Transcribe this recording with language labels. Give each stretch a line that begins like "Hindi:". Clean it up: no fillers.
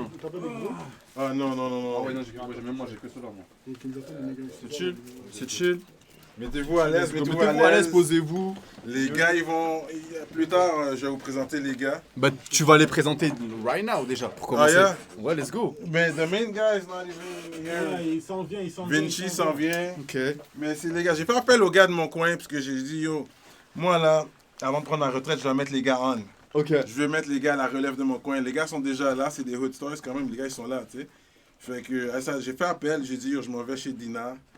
French: T'as pas des gros? Ah non. Ah ouais, non, même moi, j'ai que cela, moi. C'est chill. Mettez-vous à l'aise, posez-vous. Les gars, ils vont... Plus tard, je vais vous présenter les gars. Bah, tu vas les présenter
English: right now,
French: déjà, pour commencer. Yeah? Ouais,
English: let's go. Mais the main guy is not even here.
French: Il s'en vient. Vinci s'en vient. Ok. Mais c'est les gars, j'ai fait appel aux gars de mon coin parce que j'ai dit, yo, moi là, avant de prendre la retraite, je vais mettre les gars on. Ok. Je vais mettre les gars à la relève de mon coin. Les gars sont déjà là, c'est des
English: hood stars
French: quand même, les gars ils sont là, tu sais. Fait que à ça, j'ai fait appel, j'ai dit, yo, je m'en vais chez Dina.